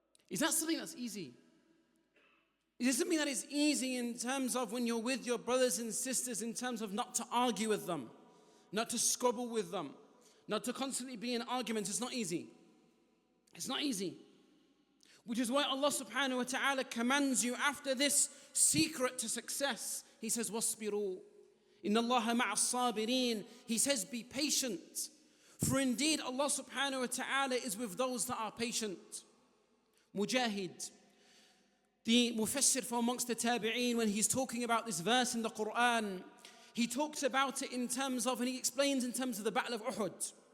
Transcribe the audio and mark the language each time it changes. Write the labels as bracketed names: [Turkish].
[English] Is that something that's easy? Is it something that is easy in terms of when you're with your brothers and sisters, in terms of not to argue with them, not to squabble with them, not to constantly be in arguments? It's not easy. It's not easy. Which is why Allah subhanahu wa ta'ala commands you after this secret to success. He says, [Arabic] وَاصْبِرُوا إِنَّ اللَّهَ مَعَ الصَّابِرِينَ. [English] He says, be patient. For indeed Allah subhanahu wa ta'ala is with those that are patient. Mujahid, the mufassir from amongst the tabi'een, when he's talking about this verse in the Quran, he talks about it in terms of, and he explains in terms of the Battle of Uhud.